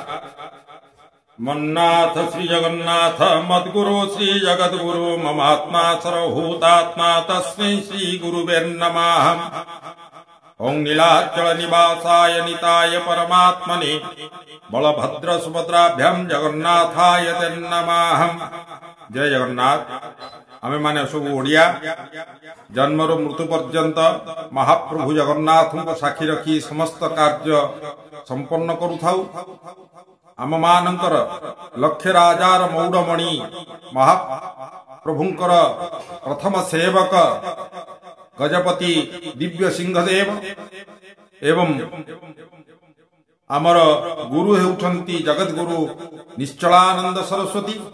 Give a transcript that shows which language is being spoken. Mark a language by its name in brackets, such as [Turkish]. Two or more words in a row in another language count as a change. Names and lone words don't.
[Sanskrit] मन्नाथ श्री जगन्नाथ मद्गुरु श्री जगद्गुरु ममात्मा सर्वभूतात्मा तस्मै श्री गुरुवे नमः। ओं नीलाचल निवासाय निताय परमात्मने बलभद्र सुभद्राभ्यां जगन्नाथाय ते नमः। [Odia] ଜୟ ଜଗନ୍ନାଥ। ଆମେ ମାନେ ସବୁ ଓଡ଼ିଆ ଜନ୍ମରୁ ମୃତ୍ୟୁ ପର୍ଯ୍ୟନ୍ତ ମହାପ୍ରଭୁ ଜଗନ୍ନାଥ କୁ ସାକ୍ଷୀ ରଖି ସମସ୍ତ କାର୍ଯ୍ୟ ସମ୍ପନ୍ନ କରୁଥାଉ। ଆମ ମାନଙ୍କର ଲକ୍ଷ୍ୟ ରାଜାର ମଉଡ଼ମଣି ମହାପ୍ରଭୁଙ୍କର ପ୍ରଥମ ସେବକ ଗଜପତି ଦିବ୍ୟ ସିଂହଦେବ ଏବଂ ଆମର ଗୁରୁ ହେଉଛନ୍ତି ଜଗଦ୍ଗୁରୁ ନିଶ୍ଚଳାନନ୍ଦ ସରସ୍ୱତୀ।